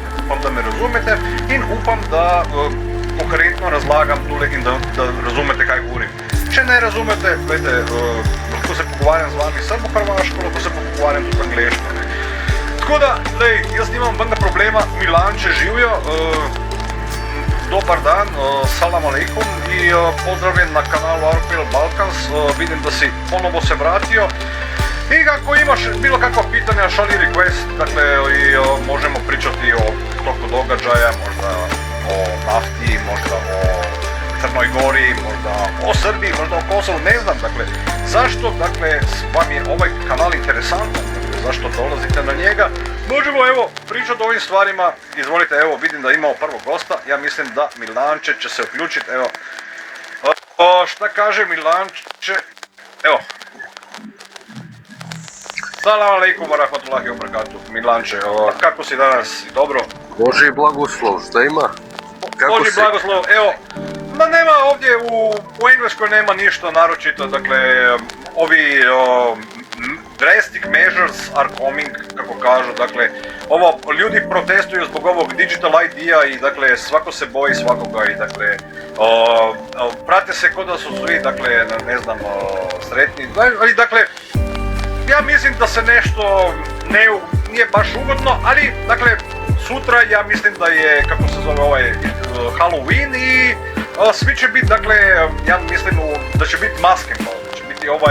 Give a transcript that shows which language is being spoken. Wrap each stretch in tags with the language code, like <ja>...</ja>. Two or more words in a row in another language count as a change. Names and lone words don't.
<sl>Upam, da me razumete in upam, da konkretno razlagam tule in da razumete, kaj govorim. Če ne razumete, gledajte, lahko se pogovarjam z vami srbo-hrvaško, lahko se pogovarjam tudi angleško. Tako da, jaz nimam benga problema, Milanče živijo,</sl> <bs>dobar dan,</bs> <ar>السلام عليكم</ar> <bs>i pozdravljen na kanalu Aeropel Balkans, vidim da si ponovo se vratio. I ako imaš bilo kakva pitanja, šalji request, dakle, i možemo pričati o toku događaja, možda o nafti, možda o Crnoj Gori, možda o Srbiji, možda o Kosovu, ne znam, dakle, zašto, dakle, vam je ovaj kanal interesantan, dakle, zašto dolazite na njega, možemo, evo, pričati o ovim stvarima, izvolite, evo, vidim da imamo prvog gosta, ja mislim da Milanče će se uključiti, evo, šta kaže Milanče, evo,</bs> <ar>السلام عليكم ورحمة الله وبركاته,</ar> <bs>Milanče, kako si danas, dobro? Boži blagoslov, šta ima? Kako Boži si? blagoslov, evo, ma nema ovdje u Engleskoj nema ništa naročito, dakle, ovi</bs> <en>drastic measures are coming,</en> <bs>kako kažu, dakle, ljudi protestuju zbog ovog</bs> <en>digital ID-a</en> <bs>i, dakle, svako se boji svakoga i, dakle, prate se ko da su svi, dakle, ne znam, sretni, ali, dakle, ja mislim da se nešto nije baš ugodno, ali, dakle, sutra ja mislim da je, kako se zove, Halloween i svi će biti, dakle, ja mislim da će biti maskembal, da će biti</bs>